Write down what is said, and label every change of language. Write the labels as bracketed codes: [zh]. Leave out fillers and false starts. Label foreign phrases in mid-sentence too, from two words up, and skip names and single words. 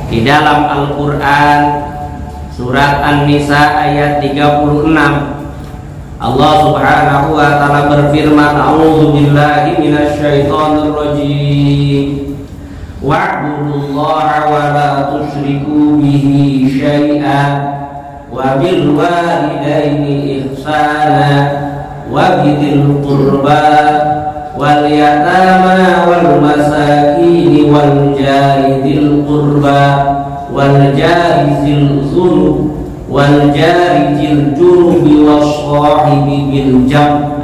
[id] Di dalam Al-Quran surat An-Nisa ayat 36, Allah [ar] سبحانه وتعالى [id] berfirman, [ar] أعوذ بالله من الشيطان الرجيم. واعبدوا الله ولا تشركوا به شيئا وبالوالدين إحسانا وبذي القربى واليتامى والمساكين والجار ذي القربى والجار ذي الذنوب والجار ذي الجنب والصاحب بالجم.